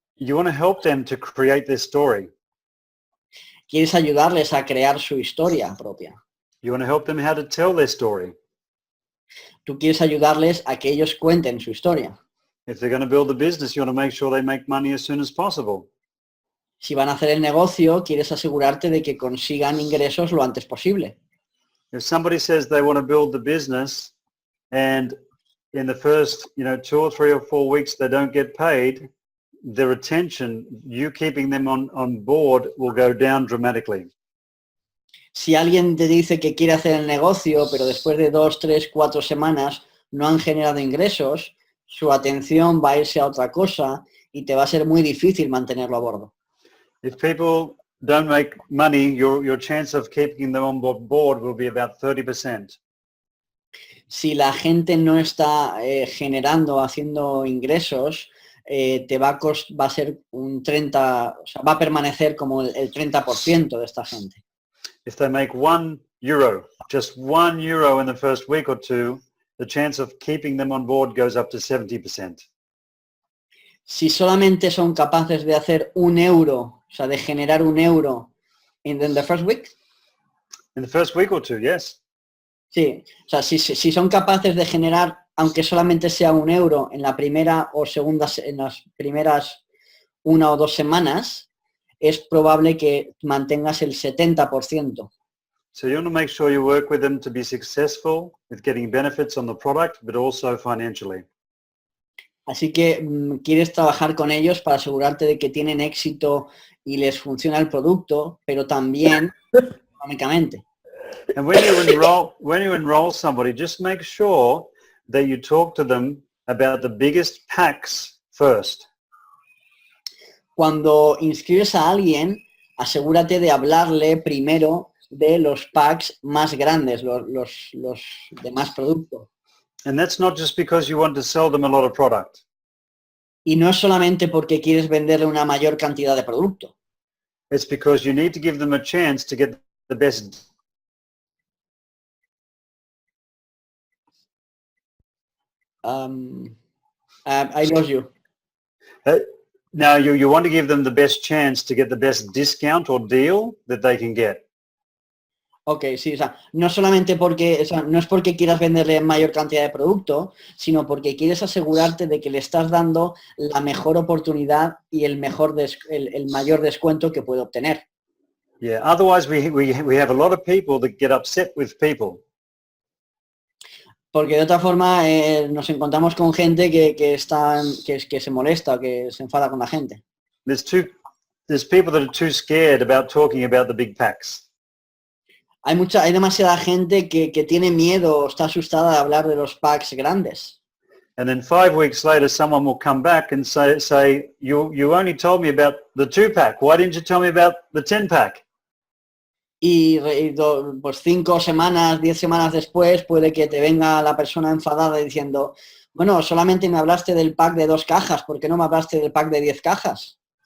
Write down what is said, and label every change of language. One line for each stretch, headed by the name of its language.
English: You want to help them to create their story.
Spanish: Quieres ayudarles a crear su historia propia.
English: You want to help them how to tell their story.
Spanish: Tú quieres ayudarles a que ellos cuenten su historia.
English: If they're going to build a business, you want to make sure they make money as soon as possible.
Spanish: Si van a hacer el negocio, quieres asegurarte de que consigan ingresos lo antes posible.
English: If somebody says they want to build the business and in the first, 2 or 3 or 4 weeks they don't get paid, their attention, you keeping them on board will go down dramatically.
Spanish: Si alguien te dice que quiere hacer el negocio, pero después de 2, 3, 4 semanas no han generado ingresos, su atención va a irse a otra cosa y te va a ser muy difícil mantenerlo a bordo.
English: If people don't make money, your chance of keeping them on board will be about 30%.
Spanish: Si la gente no está generando, haciendo ingresos, va a ser un 30, o sea, va a permanecer como el 30% de esta gente.
English: If they make €1, just €1 in the first week or two, the chance of keeping them on board goes up to 70%.
Spanish: Si solamente son capaces de hacer €1, o sea, de generar €1
English: in the first week. In the first week or two, yes.
Spanish: Sí, o sea, si son capaces de generar, aunque solamente sea €1 en la primera o segunda, en las primeras 1 o 2 semanas, es probable que mantengas el 70%.
English: So you want to make sure you work with them to be successful with getting benefits on the product, but also financially.
Spanish: Así que quieres trabajar con ellos para asegurarte de que tienen éxito y les funciona el producto, pero también económicamente.
English: And when you enroll somebody, just make sure that you talk to them about the biggest packs first.
Spanish: Cuando inscribes a alguien, asegúrate de hablarle primero de los packs más grandes, los de más producto.
English: And that's not just because you want to sell them a lot of product.
Spanish: Y no es solamente porque quieres venderle una mayor cantidad de producto.
English: It's because you need to give them a chance to get the best. I lost you. Now you want to give them the best chance to get the best discount or deal that they can get.
Spanish: Ok, sí, o sea, no solamente porque, o sea, no es porque quieras venderle mayor cantidad de producto, sino porque quieres asegurarte de que le estás dando la mejor oportunidad y el mayor descuento que puede obtener.
English: Yeah, otherwise we have a lot of people that get upset with people.
Spanish: Porque de otra forma nos encontramos con gente que se molesta, que se enfada con la gente.
English: There's people that are too scared about talking about the big packs.
Spanish: Hay demasiada gente que tiene miedo, está asustada de hablar de los packs grandes.
English: And then 5 weeks later, someone will come back and say, you only told me about the 2-pack. Why didn't you tell me about the 10-pack?
Spanish: Y pues 5 semanas, 10 semanas después, puede que te venga la persona enfadada diciendo, bueno, solamente me hablaste del pack de 2 cajas, ¿por qué no me hablaste del pack de 10 cajas?